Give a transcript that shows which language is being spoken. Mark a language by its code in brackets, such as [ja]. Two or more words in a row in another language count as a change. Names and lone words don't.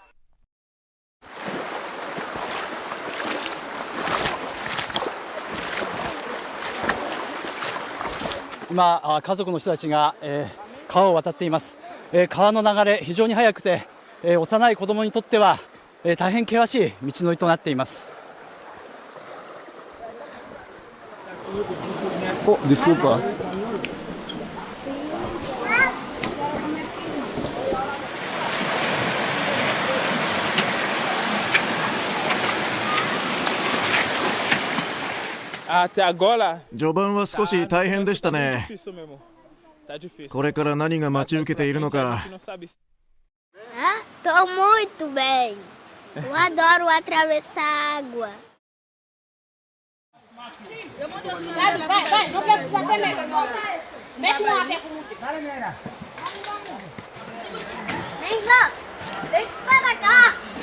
[ja] 今、家族の人たちが、川を渡っています。川の流れ非常に速くて、幼い子供にとっては、大変険しい道のりとなっています。 [pt] Desculpa. Até agora [ja] 序盤は少し大変でしたね。これから何が待ち受けているのか。 [pt] Tô muito bem. Eu adoro atravessar água. Vai, não precisa ter medo, irmão. Mete um até com Vem cá, vem para cá.